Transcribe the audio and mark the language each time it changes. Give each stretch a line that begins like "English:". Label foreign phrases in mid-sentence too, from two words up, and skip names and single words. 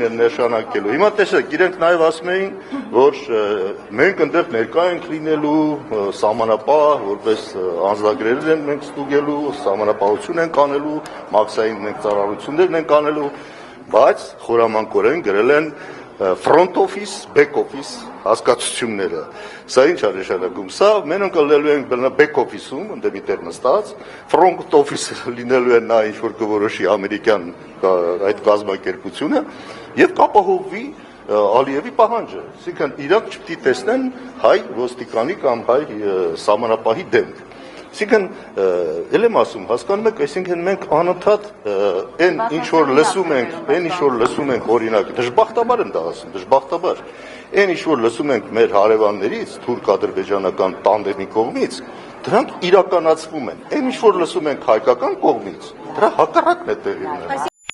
Armenian: նշանակելու։ Հիմա տեսեք, իրենք նաև ասում էին, որ մենք այնտեղ ներկա ենք լինելու սահմանապահ, որպես անձնագրեր են մենք ստուգելու, սահմանապահություն ենք անելու, մաքսային մենք ծառայություններ ենք անելու, բայց խորամանկորեն գրել են
English: front office, back office
Armenian: հասկացությունները։ Սա ինչ է նշանակում։ Սա մենք կլինելու ենք
English: back office-
Armenian: ում, ընդ միտեղ նստած,
English: front office լինելու
Armenian: են նա ինչ որ կորոշի ամերիկյան այդ կազմակերպությունը եւ կապահովվի Ալիևի պահանջը։ Այսինքն իրանք չպետք է տեսնեն հայ ոստիկանի կամ հայ սահմանապահի դեմք։ Այսինքն ել եմ ասում, հասկանում եք, այսինքն մենք անընդհատ այն ինչ որ լսում ենք, օրինակ, դժբախտաբար եմ դա ասում, դժբախտաբար, այն ինչ որ լսում ենք մեր հարևաններից, թուրք-ադրբեջանական տանդեմի կողմից, դրանք իրականացվում են։ Այն ինչ որ լսում ենք հայկական կողմից, դրա հակառակն է տեղի ունենում։